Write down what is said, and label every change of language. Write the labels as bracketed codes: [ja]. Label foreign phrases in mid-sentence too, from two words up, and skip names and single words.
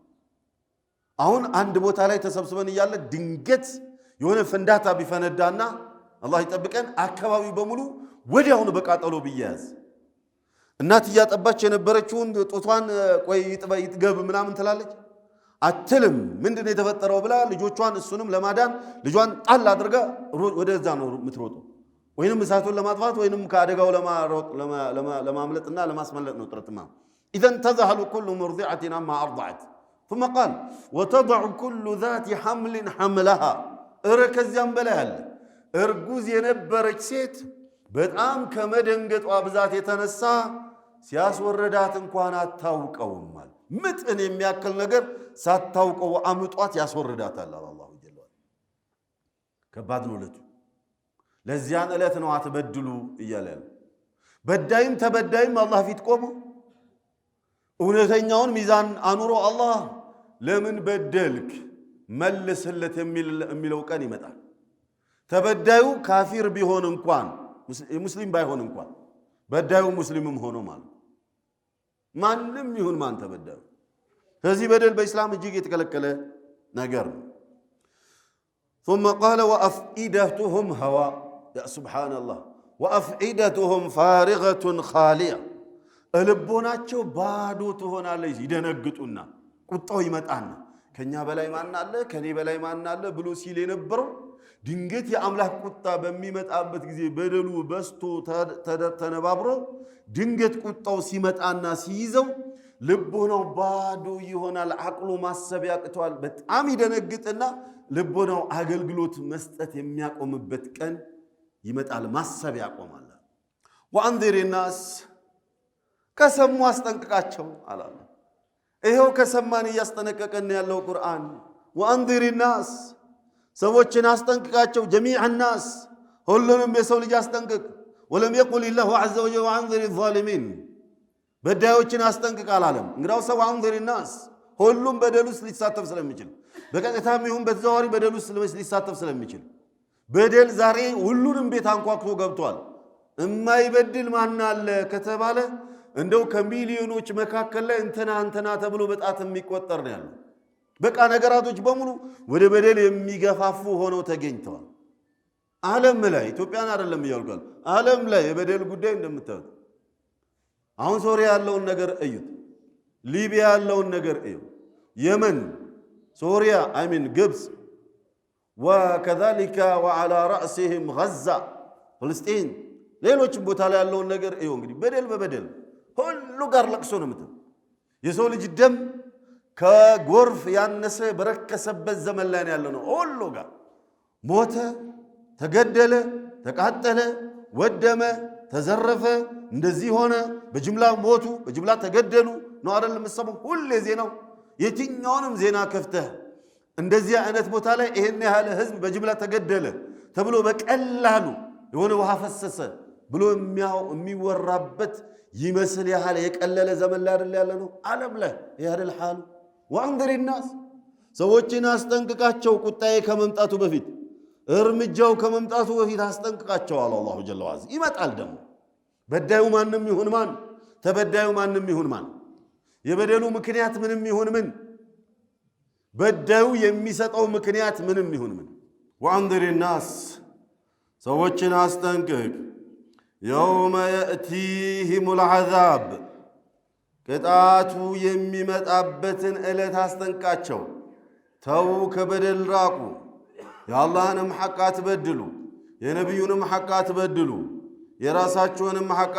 [am] አሁን አንድ ቦታ ላይ ተሰብስበን ይያለ ድንገት የሆነ ፍንዳታ ቢፈነዳና አላህ ይጠብቀን አካባቢው በሙሉ ወዲያውኑ በቃጠሎ ቢያዝ እናት ያጠባች የነበረችውን ጦቷን ቆይ ይጥገብ ምናምን ትላለች አትልም ምንድነው የተፈጠረው ብላ ልጆቿን እሱንም ለማዳን ልጇን ጣል አድርጋ ወደዛ ነው የምትሮጠው ወይንም እሳቱን ለማጥፋት ወይንም ከአደጋው ለማምለጥና ለማስመለጥ ነው ጥረትማ [ar] إذا تذهل كل مرضعة عما أرضعت ثم قال وتضع كل ذات حمل حملها اركز ينبلال ارجوز ينبرك سيت [am] በጣም ከመደንገጧ ብዛት የተነሳ ሲያስወረዳት እንኳን አታውቀውም ማለት ምጥን የሚያክል ነገር ሳታውቀው አምጧት ያስወረዳታል [ar] الله جل [am] ከባድ ነው ለቱ ለዚያን ዕለት ነው አትበድሉ እያለ በዳይም ተበዳይም አላህ ፊት ቆሞ እውነተኛውን ሚዛን አኑሮ አላህ ለምን በደልክ መልስለት የሚለው ቀን ይመጣል። ተበዳዩ ካፊር ቢሆን እንኳን ሙስሊም ባይሆን እንኳን በዳዩ ሙስሊምም ሆኖ ማለት ማንም ይሁን ማን ተበዳዩ ስለዚህ በደል በእስላም እጅግ የተከለከለ ነገር ነው። [ar] ثم قال وأفئدتهم هواء يا سبحان الله وأفئدتهم فارغة خالية [am] ልቦናቸው ባዶ ትሆናለች ይደነግጡና ቁጣው ይመጣና ከኛ በላይ ማን አለ ከኔ በላይ ማን አለ ብሎ ሲል የነበረው ድንገት የአምላክ ቁጣ በሚመጣበት ጊዜ በደሉ በስቶ ተነባብሮ ድንገት ቁጣው ሲመጣና ሲይዘው ልቦናው ባዶ ይሆናል። አቅሉ ማሰብ ያቅተዋል። በጣም ይደነግጥና ልቦናው አገልግሎት መስጠት የሚያቆምበት ቀን ይመጣል። ማሰብ ያቆማል። [ar] وأنذر الناس [am] ከሰሙ አስጠንቅቃቸው አላለ። ይሄው ከሰማን እያስጠነቀቀን ያለው ቁርአን [ar] وأنذر الناس [am] ሰዎችን አስጠንቅቃቸው [ar] جميع الناس [am] ሁሉንም የሰው ልጅ አስጠንቅቅ። ولم [ar] يقل الله عز وجل وانذر الظالمين [am] በዳዮችን አስጠንቅቅ አላለም። እንግዲያው ሰው [ar] أنذر الناس [am] ሁሉም በደል ውስጥ ሊሳተፍ ስለሚችል በቀጥታም ይሁን በተዘዋዋሪ በደል ውስጥ ሊሳተፍ ስለሚችል በደል ዛሬ ሁሉንም ቤት አንኳኩቶ ገብቷል። የማይበድል ማን አለ ከተባለ እንደው ከሚሊዮኖች መካከል ላይ እንትና ተብሎ በጣት የሚቆጠር ነው ያለው። በቃ ነገራቶች በሙሉ ወደ በደል የሚገፋፉ ሆነው ተገኝተዋል። ዓለም ላይ ኢትዮጵያን አይደለም ይያልቃል። ዓለም ላይ የበደል ጉዳይ እንደምታዩት አሁን ሶሪያ ያለውን ነገር እዩት። ሊቢያ ያለውን ነገር እዩ። የመን፣ ሶሪያ፣ ግብጽ [ar] وكذلك وعلى رأسهم غزة فلسطين [am] ሌሎችም ቦታ ላይ ያለውን ነገር እዩ። እንግዲህ በደል በበደል ሁሉ ጋር ለቅሶ ነው የምትል የሰው ልጅ ደም ከጎርፍ ያነሰ በረከሰበት ዘመን ላይ ያለ ነው። ሁሉ ጋር ሞተ፣ ተገደለ፣ ተቃጠለ፣ ወደመ፣ ተዘረፈ፣ እንደዚህ ሆነ፣ በጅምላ ሞቱ፣ በጅምላ ተገደሉ ነው አይደለም የምትሰማው ሁሌ ዜናው። የትኛውንም ዜና ከፍተህ እንደዚህ አይነት ቦታ ላይ ይሄን ያህል ህዝብ በጅምላ ተገደለ ተብሎ በቀላሉ የሆነ ውሃ ፈሰሰ ብሎ የሚወራበት ይመስል ያህል የቀለለ ዘመን ላይ አይደል ያለ ነው ዓለም ላይ ያህል [ar] حال وانذر الناس [am] ሰዎችን አስጠንቅቃቸው ቁጣዬ ከመምጣቱ በፊት እርምጃው ከመምጣቱ በፊት አስጠንቅቃቸው አለ [ar] الله جل وعز። [am] ይመጣል ደግሞ በዳዩ ማንም ይሁን ማን ተበዳዩ ማንም ይሁን ማን የበደሉ ምክንያት ምንም ይሁን ምን በዳዩ የሚሰጠው ምክንያት ምንም ይሁን ምን [ar] وانذر الناس [am] ሰዎችን አስጠንቅቅ [ar] يوم يأتيهم العذاب [am] ቅጣቱ የሚመጣበትን ዕለት አስጠንቅቃቸው። ተው ከበደል ራቁ። የአላህንም ሐቅ አትበድሉ፣ የነቢዩንም ሐቅ አትበድሉ፣ የራሳችሁንም ሐቅ